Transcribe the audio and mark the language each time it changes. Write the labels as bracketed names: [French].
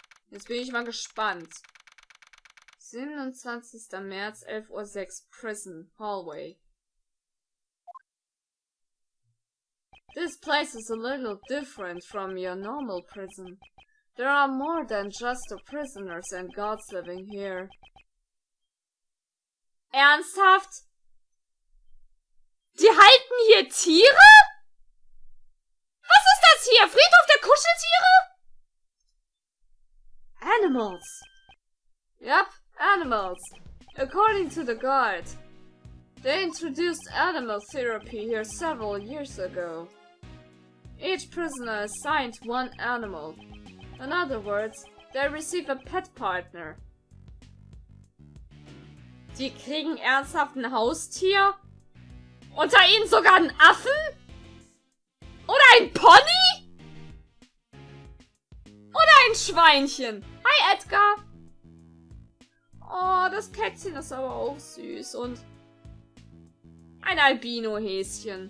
[German] Jetzt bin ich mal gespannt. 27. März, 11:06 Uhr, Prison Hallway. [English] This place is a little different from your normal prison. There are more than just the prisoners and guards living here. [German] Ernsthaft? hier Tiere? Was ist das hier? Friedhof der Kuscheltiere? [English] Animals. Yep, animals. According to the guard. They introduced animal therapy here several years ago. Each prisoner is assigned one animal. In other words, they receive a pet partner. [German] Die kriegen ernsthaft ein Haustier? Unter ihnen sogar einen Affen? Oder ein Pony? Oder ein Schweinchen? Hi Edgar! Oh, das Kätzchen ist aber auch süß und ein Albino-Häschen.